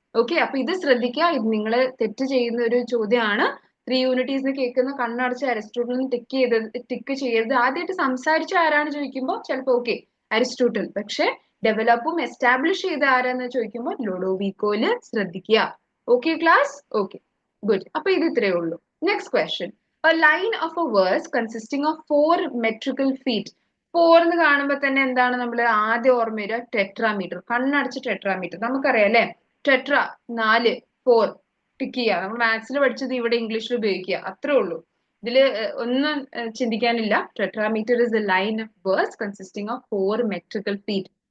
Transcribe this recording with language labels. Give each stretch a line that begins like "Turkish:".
Malayalam: Okay, അപ്പൊ ഇത് ശ്രദ്ധിക്കുക. ഇത് നിങ്ങൾ തെറ്റ് ചെയ്യുന്ന ഒരു ചോദ്യമാണ്. 3 യൂണിറ്റീസ് കേൾക്കുന്ന കണ്ണടച്ച് അരിസ്റ്റോട്ടലിന് ടിക്ക് ചെയ്യരുത്. ആദ്യമായിട്ട് സംസാരിച്ച ആരാണ് ചോദിക്കുമ്പോൾ ചിലപ്പോൾ ഓക്കെ അരിസ്റ്റോട്ടിൽ, പക്ഷെ ഡെവലപ്പും എസ്റ്റാബ്ലിഷ് ചെയ്ത ആരാന്ന് ചോദിക്കുമ്പോൾ ലൊഡോവിക്കോയില് ശ്രദ്ധിക്കുക. Okay class? Okay, good. അപ്പൊ ഇത് ഇത്രയേ ഉള്ളൂ. Next question.
English: A line of a verse consisting of 4 metrical feet.
Malayalam: 4 എന്ന് കാണുമ്പോൾ തന്നെ എന്താണ് നമ്മൾ ആദ്യം ഓർമ്മ വരിക? ടെട്രാമീറ്റർ. കണ്ണടച്ച് ടെട്രാമീറ്റർ നമുക്കറിയാം അല്ലെ? ടെട്ര 4, 4 ടിക്ക് ചെയ്യുക. നമ്മൾ മാത്സിൽ പഠിച്ചത് ഇവിടെ ഇംഗ്ലീഷിൽ ഉപയോഗിക്കുക, അത്രേ ഉള്ളൂ. ഇതില് ഒന്നും ചിന്തിക്കാനില്ല.
English: Tetrameter is a line of verse consisting of 4 metrical feet.